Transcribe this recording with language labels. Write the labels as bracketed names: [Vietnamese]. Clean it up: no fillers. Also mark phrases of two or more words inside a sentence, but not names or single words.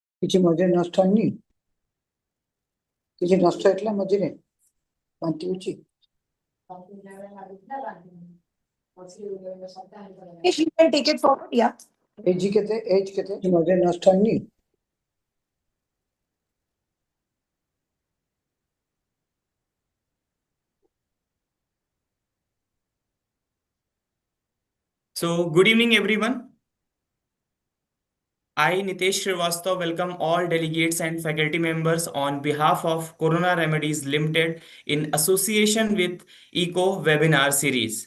[Odia] କିଛି ମଝିରେ ନଷ୍ଟ ହେଇନି? କିଛି ନଷ୍ଟ ହେଇଥିଲା ମଝିରେ? ବାନ୍ତି ହଉଛି? [English] If you can take it forward, yeah. [Odia] ଏଜ୍ କେତେ? ମଝିରେ ନଷ୍ଟ ହେଇନି? [English] So, good evening, everyone. I, Nitesh Srivastava, welcome all delegates and faculty members on behalf of Corona Remedies Limited in association with ECO webinar series.